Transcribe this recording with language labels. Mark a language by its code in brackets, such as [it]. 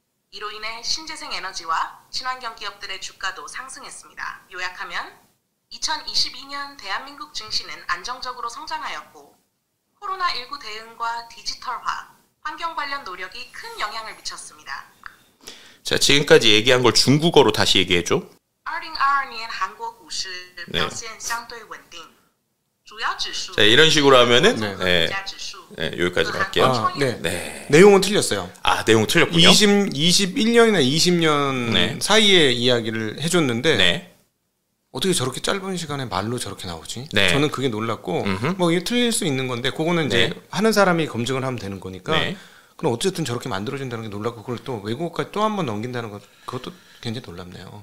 [ko] 이로 인해 신재생 에너지와 친환경 기업들의 주가도 상승했습니다. 요약하면 2022년 대한민국 증시는 안정적으로 성장하였고 코로나19 대응과 디지털화, 환경 관련 노력이 큰 영향을 미쳤습니다. 자, 지금까지 얘기한 걸 중국어로 다시 얘기해줘. [zh] 2022年韩国股市表现相对稳定。 [ko] 자, 이런 식으로 하면은 여기까지 할게요. 내용은 틀렸어요. 아, 내용 틀렸군요. 21년이나 20년 사이에 이야기를 해줬는데 어떻게 저렇게 짧은 시간에 말로 저렇게 나오지? 저는 그게 놀랐고 뭐 이게 틀릴 수 있는 건데 그거는 이제 하는 사람이 검증을 하면 되는 거니까 그럼 어쨌든 저렇게 만들어진다는 게 놀랍고 그걸 또 외국어까지 또 한 번 넘긴다는 것 그것도 굉장히 놀랍네요.